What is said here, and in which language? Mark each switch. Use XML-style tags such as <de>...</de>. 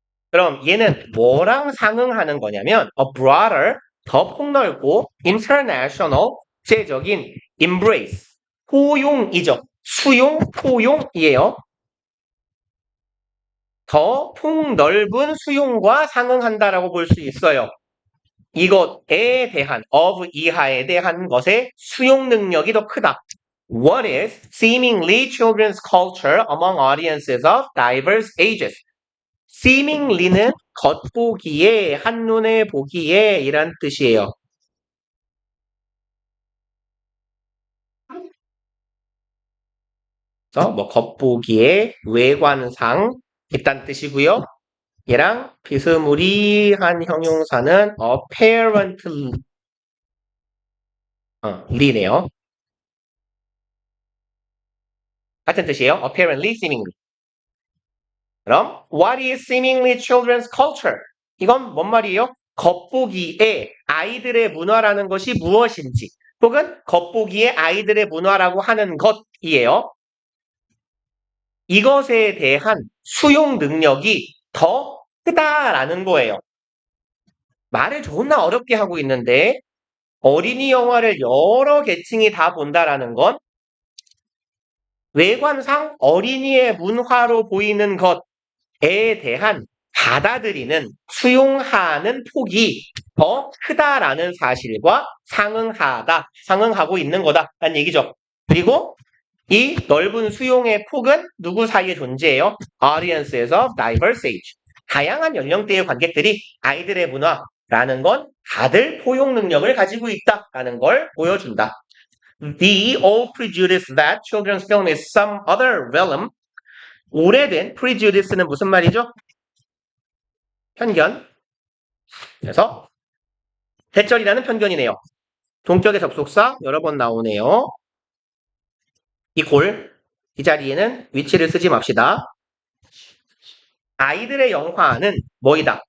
<ko>그럼 얘는 뭐랑 상응하는 거냐면</ko> <en>a broader,</en> <ko>더 폭넓고 international, 국제적인 embrace, 포용이죠. 수용, 포용이에요. 더 폭넓은 수용과 상응한다라고 볼 수 있어요. 이것에 대한 of 이하에 대한 것의 수용 능력이 더 크다.</ko> <en>What is seemingly children's culture among audiences of diverse ages?</en> <ko>seemingly는 겉보기에, 한눈에 보기에 이란 뜻이에요. 그래서 뭐 겉보기에, 외관상 있다는 뜻이고요. 얘랑 비스무리한 형용사는 apparently네요. 같은 뜻이에요. apparently, seemingly. 그럼</ko> <en>what is seemingly children's culture?</en> <ko>이건 뭔 말이에요? 겉보기에 아이들의 문화라는 것이 무엇인지 혹은 겉보기에 아이들의 문화라고 하는 것이에요. 이것에 대한 수용 능력이 더 크다라는 거예요. 말을 존나 어렵게 하고 있는데 어린이 영화를 여러 계층이 다 본다라는 건 외관상 어린이의 문화로 보이는 것에 대한 받아들이는, 수용하는 폭이 더 크다라는 사실과 상응하고 있는 거다라는 얘기죠. 그리고 이 넓은 수용의 폭은 누구 사이에 존재해요?</ko> <en>audience에서 diverse age.</en> <ko>다양한 연령대의 관객들이 아이들의 문화라는 건 다들 포용 능력을 가지고 있다라는 걸 보여준다.</ko> <en>The old prejudice that children's film is some other realm.</en> <ko>오래된 prejudice는 무슨 말이죠? 편견. 그래서 대절이라는 편견이네요. 동격의 접속사 여러 번 나오네요. 이 자리에는 위치를 쓰지 맙시다. 아이들의 영화는 뭐이다?</ko>